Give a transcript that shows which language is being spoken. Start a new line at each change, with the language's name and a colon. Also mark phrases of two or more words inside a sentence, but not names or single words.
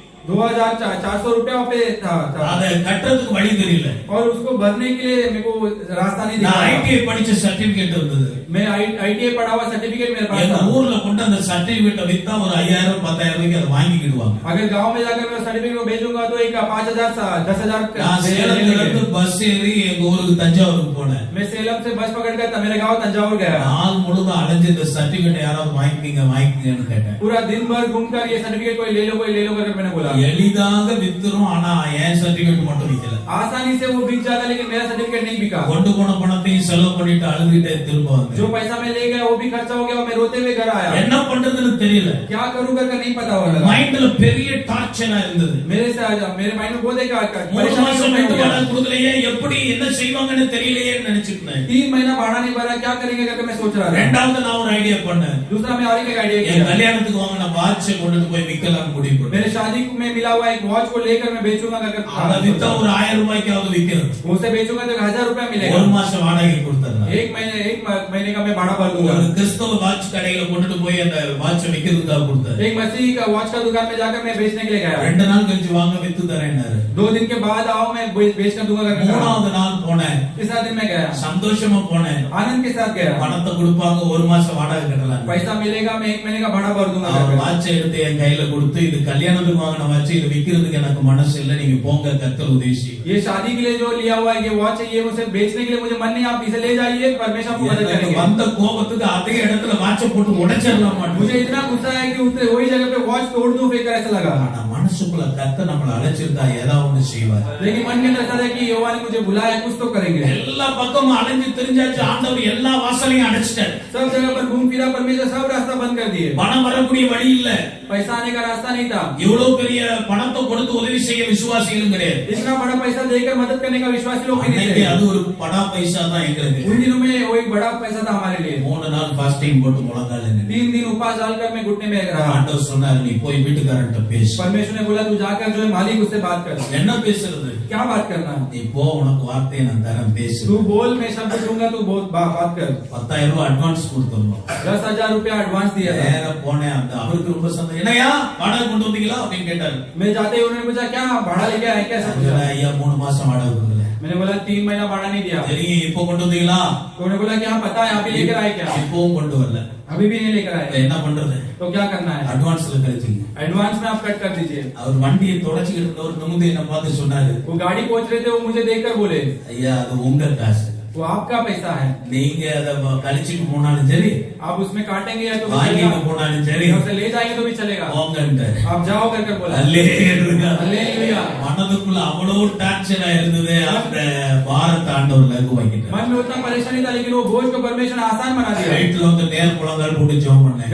Hindi: 2400 रुपया पे था
Tamil: அதை கட்டறதுக்கு வழி தெரியல.
Hindi: और उसको भरने के लिए मेरे को रास्ता नहीं
Tamil: நான்
Hindi: दिखा।
Tamil: ஐடிஐ படிச்ச சர்டிபிகேட் இருந்தது.
Hindi: मैं ITI पढ़ा हुआ सर्टिफिकेट मेरे पास
Tamil: எங்க
Hindi: था।
Tamil: ஊர்ல கொண்டு அந்த சர்டிபிகேட்டை வித்தா ஒரு 5000 10000 ரூபாய்க்கு அதை வாங்கிக்கிடுவாங்க.
Hindi: अगर गांव में जाकर मैं सर्टिफिकेट को भेजूंगा तो एक 5000 10,000
Tamil: நான் சேலத்துல இருந்து பஸ் ஏறி எங்க ஊருக்கு தஞ்சாவூருக்கு போனேன்.
Hindi: मैं सेलम से बस पकड़कर मेरे गांव तंजावुर गया।
Tamil: நாள் முழுதும் அலைஞ்சு இந்த சர்டிபிகேட் யாராவது வாங்கிக்கங்கன்னு கேட்டேன்.
Hindi: पूरा दिन भर घूमकर ये सर्टिफिकेट कोई ले लो करके मैंने बोला।
Tamil: எளிதாக வித்துரும், ஆனா என் சர்டிபிகேட் மட்டும் விக்கல.
Hindi: आसानी से वो बिक जाता लेकिन मेरा सर्टिफिकेट नहीं बिका।
Tamil: கொண்டு போன பணத்தையும் செலவு பண்ணிட்டு அழுதுகிட்டே திரும்ப வந்தேன்.
Hindi: जो पैसा मैं ले गया वो भी खर्चा हो गया और मैं रोते हुए घर आया।
Tamil: என்ன பண்றதுன்னு தெரியல.
Hindi: क्या करूं करके नहीं पता हो रहा।
Tamil: மைண்ட்ல பெரிய டார்ச்சரா இருந்தது.
Hindi: मेरे माइंड में बहुत एक
Tamil: மூணு மாசம் வீட்டு வாடகை கொடுக்கலையே, எப்படி என்ன செய்வாங்கன்னு தெரியலையே நினைச்சிட்டேன்.
Hindi: 3 महीना भाड़ा नहीं भरा, क्या करेंगे करके मैं सोच रहा था।
Tamil: ரெண்டாவது நான் ஒரு ஐடியா பண்ணேன்.
Hindi: दूसरा मैं और एक आइडिया
Tamil: என்
Hindi: किया।
Tamil: கல்யாணத்துக்கு வாங்கின வாட்ச் கொண்டு போய் விக்கலாம் முடிவு பண்ணேன்.
Hindi: मेरे शादी में मिला हुआ एक वॉच को लेकर मैं बेचूंगा
Tamil: அதை
Hindi: करके
Tamil: வித்தா ஒரு 1000 ரூபாய்க்காவது விக்கணும்.
Hindi: उसे बेचूंगा तो 1000 रुपया मिलेगा।
Tamil: ஒரு மாசம் வாடகை கொடுத்தறேன்.
Hindi: एक महीने का मैं भाड़ा भर दूंगा।
Tamil: ஒரு கிறிஸ்தவ வாட்ச் கடையில கொண்டு போய் அந்த வாட்சை விக்கிறதுக்காக கொடுத்தேன்.
Hindi: एक मसीह का वॉच का दुकान में जाकर मैं बेचने के लिए गया।
Tamil: 2 நாள் கழிச்சு வாங்க வித்து தரேன்னாரு.
Hindi: 2 दिन के बाद आओ मैं बेचकर दूंगा करके।
Tamil: மூணாவது நாள் போனேன்.
Hindi: तीसरा दिन मैं गया,
Tamil: சந்தோஷமா போனேன்.
Hindi: आनंद के साथ गया।
Tamil: பணத்தை கொடுப்பாங்க, ஒரு மாசம் வாடகை கட்டலாம்.
Hindi: पैसा मिलेगा, मैं 1 महीने का भाड़ा भर दूंगा
Tamil: அவர்
Hindi: करके।
Tamil: வாட்சை எடுத்து என் கையில கொடுத்து, இது கல்யாணத்துக்கு வாங்கின வாட்ச், இது விக்கிறதுக்கு எனக்கு மனசு இல்ல, நீங்க போங்க, கர்த்தர் உதவி செய்யும்.
Hindi: ये शादी के लिए जो लिया हुआ है ये वॉच है, ये उसे बेचने के लिए मुझे मन नहीं, आप इसे ले जाइए, परमेश्वर आपको मदद
Tamil: எனக்கு
Hindi: करेंगे।
Tamil: வந்த கோபத்துக்கு அதே இடத்துல வாட்சை போட்டு உடைச்சிடலாம் மாட்டேன்.
Hindi: मुझे इतना गुस्सा है कि उसे वही जगह पे वॉच तोड़ दूं फेंकर ऐसा लगा।
Tamil: ஆனா மனசுக்குள்ள கர்த்தர் நம்மள அழைச்சிருந்தா ஏதாவது ஒண்ணு செய்வார்.
Hindi: लेकिन मन के अंदर ऐसा है कि यहोवा ने मुझे बुलाया है, कुछ तो करेंगे।
Tamil: எல்லா பக்கமும் அலைஞ்சு தெரிஞ்சாச்சு, ஆண்டவர் எல்லா வாசலையும் அடைச்சிட்டார்.
Hindi: सब जगह पर घूम फिरा, परमेश्वर सब रास्ता बंद कर दिए।
Tamil: பணம் வரக்கூடிய வழி இல்ல.
Hindi: पैसा आने का रास्ता नहीं था।
Tamil: இவ்வளவு பெரிய பணத்தை கொடுத்து உதவி செய்ய விசுவாசிகளும் கிடையாது.
Hindi: इतना बड़ा पैसा देकर मदद करने का विश्वासी लोग भी नहीं
Tamil: அன்னைக்கு
Hindi: थे।
Tamil: அது ஒரு
Hindi: बड़ा पैसा
Tamil: தான் எங்களுக்கு.
Hindi: उन दिनों में वो एक बड़ा पैसा था हमारे लिए।
Tamil: 3 நாள் ஃபாஸ்டிங் போட்டு முழங்கால நின்னு
Hindi: 3 दिन उपवास डालकर मैं घुटने में रहा।
Tamil: ஆண்டவர் சொன்னார், நீ போய் வீட்டுக்காரன்ட்ட பேசு.
Hindi: परमेश्वर ने बोला तू जाकर जो है मालिक उससे बात कर।
Tamil: என்ன பேசுறது?
Hindi: क्या बात करना?
Tamil: நீ போ, உனக்கு வார்த்தையை நான் தரேன், பேசு.
Hindi: तू बोल, मैं शब्द दूंगा, तू बहुत बात कर।
Tamil: 10,000 ரூபாய் அட்வான்ஸ் கொடுத்துறோம்.
Hindi: 10,000 रुपया एडवांस दिया था।
Tamil: நேரா போனேன். அந்த அவருக்கு ரொம்ப சந்தோஷம். என்னையா வாடகை கொண்டு வந்தீங்களா அப்படின்னு கேட்டாரு.
Hindi: मैं जाते ही उन्होंने पूछा क्या भाड़ा लेके आए, क्या सब पूछा।
Tamil: ஐயா 3 மாசம் வாடகை கொடுக்கல.
Hindi: मैंने बोला 3 महीना भाड़ा नहीं दिया।
Tamil: தெரியும், இப்போ கொண்டு வந்தீங்களா?
Hindi: तो उन्होंने बोला कि हाँ पता है, आप ही लेकर आए क्या?
Tamil: இப்பவும் கொண்டு வரல.
Hindi: अभी भी नहीं लेकर आए।
Tamil: என்ன பண்றது?
Hindi: तो क्या करना है?
Tamil: அட்வான்ஸ்ல கழிச்சுங்க.
Hindi: एडवांस में आप कट कर दीजिए।
Tamil: அவர் வண்டியை தொடச்சிக்கிட்டு இருந்தவர் நிமிந்து என்ன பார்த்து சொன்னாரு,
Hindi: वो गाड़ी पहुंच रहे थे, वो मुझे देखकर बोले
Tamil: ஐயா அது உங்க காசு,
Hindi: वो आपका पैसा है,
Tamil: நீங்க அதை கழிச்சுட்டு போனாலும் சரி,
Hindi: आप उसमें काटेंगे या तो भी
Tamil: வாங்கிட்டு
Hindi: चलेगा,
Tamil: போனாலும் சரி,
Hindi: या उसे ले जाएंगे तो भी चलेगा,
Tamil: போங்கன்ட்டாரு.
Hindi: आप जाओ करके बोला।
Tamil: அல்லேலூயா.
Hindi: हालेलुया।
Tamil: மனதுக்குள்ள அவ்வளவு டார்ச்சரா இருந்தது. அந்த பாரத்தை ஆண்டவர் லகுவாக்கிட்டார்.
Hindi: मन में उतना परेशानी था लेकिन वो बोझ को परमेश्वर ने आसान बना दिया।
Tamil: வீட்டுல வந்து நேர் முழங்கால் போட்டு ஜெபம் பண்ணேன்.